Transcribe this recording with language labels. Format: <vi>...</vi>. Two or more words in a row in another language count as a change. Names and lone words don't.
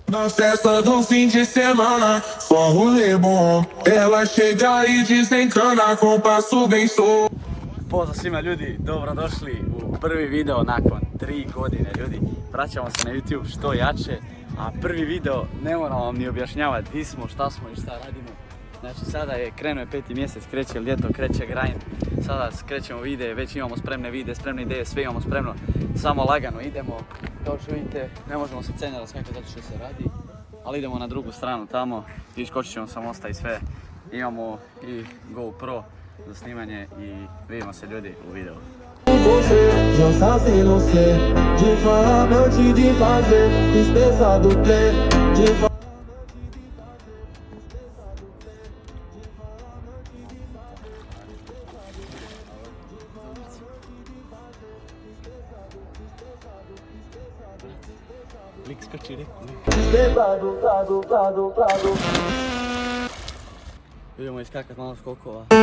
<pt>Na festa do fim de semana, só rolê bom. Ela chega e desencana com passo bem solto.</pt> <hr>Pozdrav svima ljudi, dobrodošli u prvi video nakon 3 godine ljudi. Vraćamo se na YouTube što jače, a prvi video ne moram vam ni objašnjavati di smo, šta smo i šta radimo. Znači sada je krenuo je 5. mjesec, kreće ljeto, kreće grind. Sada krećemo videe, već imamo spremne videe, spremne ideje, sve imamo spremno. Samo lagano idemo, kao što vidite ne možemo se cenja raskakati zato što se radi. Ali idemo na drugu stranu tamo, iskočit ćemo sa mosta i sve. Imamo i GoPro za snimanje i vidimo se ljudi u videu.</hr> <pt>Você já sabe não ser de falar antes de fazer, dispensa do pé, de</pt> <hr>Lik skoči reku. Idemo iskakat malo skokova.</hr>